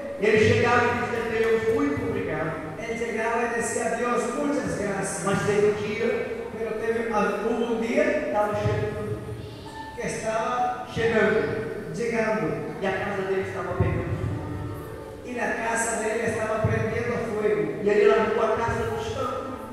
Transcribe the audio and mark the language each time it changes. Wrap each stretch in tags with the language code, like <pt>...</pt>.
<pt>Ele chegava e dizia: Deus, muito obrigado.</pt> <es>él llegaba y decía: Dios, muchas gracias.</es> <pt>Mas teve um dia,</pt> <es>Pero hubo un día</es> <pt>estava chegando,</pt> <es>que estaba llegando</es> <pt>e a casa dele estava pegando.</pt> <es>y la casa de él estaba prendiendo fuego.</es> <pt>E ele largou a casa no chão,</pt>